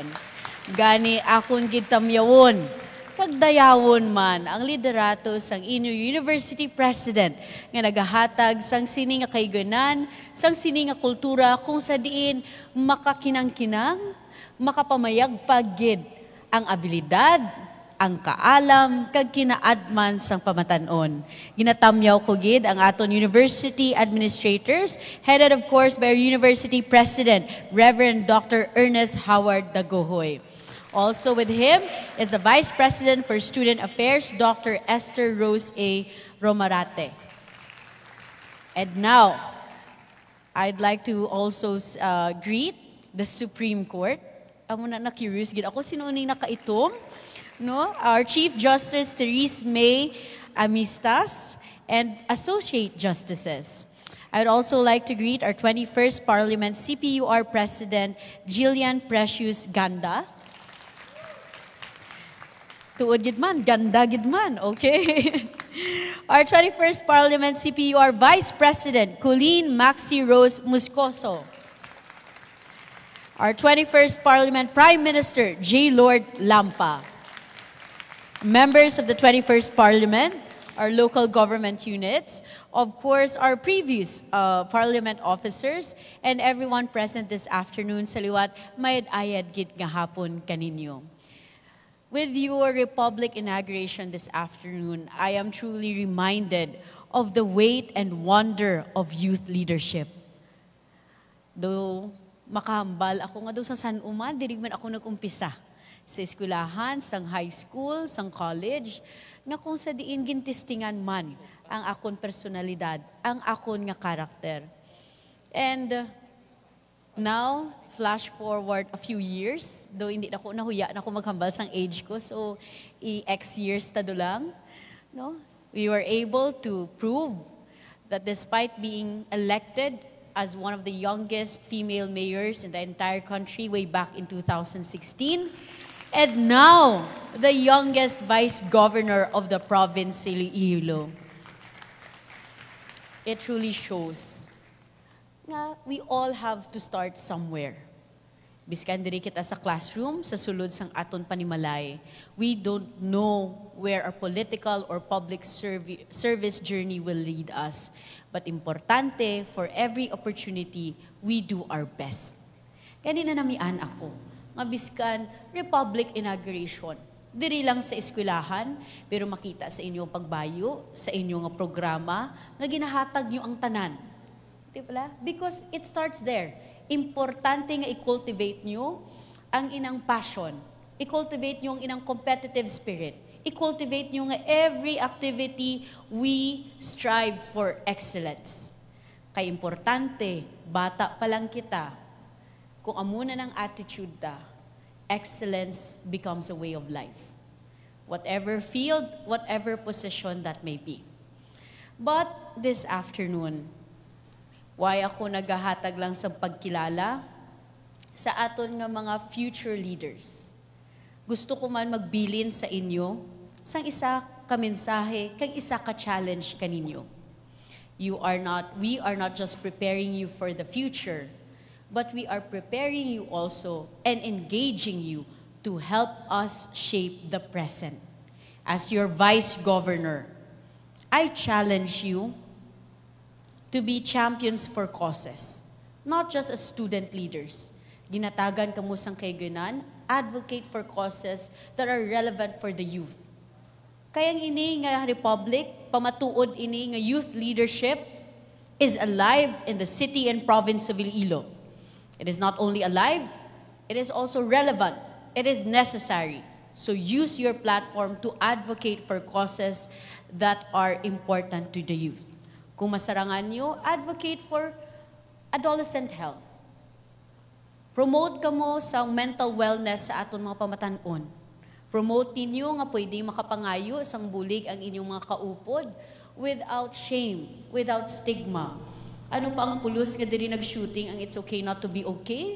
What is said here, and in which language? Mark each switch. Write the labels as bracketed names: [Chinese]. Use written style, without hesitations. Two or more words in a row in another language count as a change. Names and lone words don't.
[Hiligaynon] Gani akon gid tamyawon, pagdayawon man ang liderato sang inyo University President nga nagahatag sang sini nga kayganan, sang sini nga kultura kung sa diin makakinang-kinang, makapamayag pagid ang abilidad, ang kaalam, kag kinaadman sang pamatanon. Ginatamyaw ko gid ang aton [English] university administrators, headed of course by our University President, Reverend Dr. Ernest Howard Dagohoy. Also with him is the Vice President for Student Affairs, Dr. Esther Rose A. Romarate. And now, I'd like to also greet the Supreme Court. [Hiligaynon] Amo na curious gid ako sino ni nakaitom, no? [English] Our Chief Justice Therese May Amistas and Associate Justices. I'd also like to greet our 21st Parliament CPUR President Jillian Precious Ganda. [Hiligaynon] Tuod gid man, ganda gid man, [English] okay? Our 21st Parliament CPUR Vice President Colleen Maxi Rose Moscoso. Our 21st Parliament Prime Minister J. Lord Lampa. Members of the 21st Parliament, our local government units, of course, our previous Parliament officers, and everyone present this afternoon [Hiligaynon] sa liwat, mayad-ayad gid nga hapon kaninyo. [English] With your Republic inauguration this afternoon, I am truly reminded of the weight and wonder of youth leadership. [Hiligaynon] Though makahambal ako nga doon sa San Uma, diri man ako nag-umpisa sa eskwelahan, sang high school, sang college, nga kung sa diin gintistingan man ang akon personalidad, ang akon nga karakter. [English] And now, flash forward a few years, though [Hiligaynon] hindi na ako nahuya na ako maghambal sang age ko, so [English] X years [Hiligaynon] tado lang, no? [English] We were able to prove that despite being elected as one of the youngest female mayors in the entire country way back in 2016, and now the youngest vice governor of the province, Iloilo. it truly shows nga we all have to start somewhere. [Hiligaynon] Biskan diri kita sa classroom, sa sulod sang aton panimalay, [English] we don't know where our political or public service journey will lead us. But importante, for every opportunity, we do our best. [Hiligaynon] Kanina namian ako, nga biskan Republic inauguration. Diri lang sa eskwelahan, pero makita sa inyong pagbayo, sa inyong programa, nga ginahatag nyo ang tanan. Di ba? [English] Because it starts there. [Hiligaynon] Importante nga i-cultivate nyo ang inang passion. I-cultivate nyo ang inang [English] competitive spirit. [Hiligaynon] I-cultivate nyo nga [English] every activity we strive for excellence. [Hiligaynon] Kaya importante, bata pa lang kita, kung amuna ng attitude ta, [English] excellence becomes a way of life. Whatever field, whatever position that may be. But this afternoon, why [Hiligaynon] ako naghahatag lang sa pagkilala sa aton nga mga [English] future leaders. [Hiligaynon] Gusto ko man magbilin sa inyo sang isa ka mensahe, kang isa ka challenge kaninyo. [English] We are not just preparing you for the future, but we are preparing you also and engaging you to help us shape the present. As your Vice Governor, I challenge you to be champions for causes, not just as student leaders. [Hiligaynon] Ginatagan kamo sang kayganan, [English] advocate for causes that are relevant for the youth. [Hiligaynon] Kayang ini nga republic, pamatuod ini nga [English] youth leadership is alive in the city and province of Iloilo. It is not only alive, it is also relevant. It is necessary. So use your platform to advocate for causes that are important to the youth. [Hiligaynon] Kung masarangan nyo, [English] advocate for adolescent health. [Hiligaynon] Promote kamo sa [English] mental wellness [Hiligaynon] sa aton mga pamatanon. Promote ninyo nga pwede makapangayo sang bulig ang inyong mga kaupod [English] without shame, without stigma. [Hiligaynon] Ano pa ang pulos nga diri nag-shooting ang It's Okay Not to Be Okay?